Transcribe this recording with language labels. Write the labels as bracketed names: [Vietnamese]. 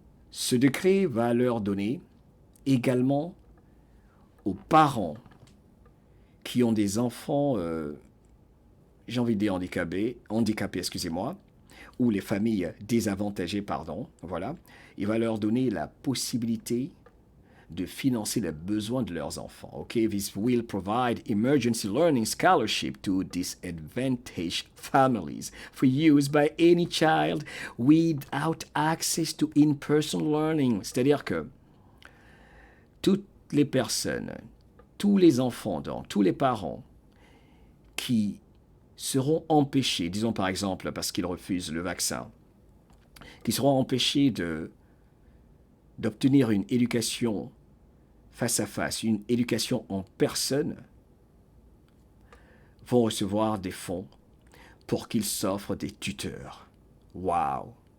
[French] Ce décret va leur donner également aux parents qui ont des enfants, j'ai envie de dire handicapés, excusez-moi, ou les familles désavantagées, voilà, il va leur donner la possibilité de financer les besoins de leurs enfants. [English] Okay, this will provide emergency learning scholarship to disadvantaged families for use by any child without access to in-person learning. [French] C'est-à-dire que toutes les personnes, tous les enfants, donc, tous les parents qui seront empêchés, disons par exemple parce qu'ils refusent le vaccin, qui seront empêchés d'obtenir une éducation face à face, une éducation en personne, vont recevoir des fonds pour qu'ils s'offrent des tuteurs. Waouh!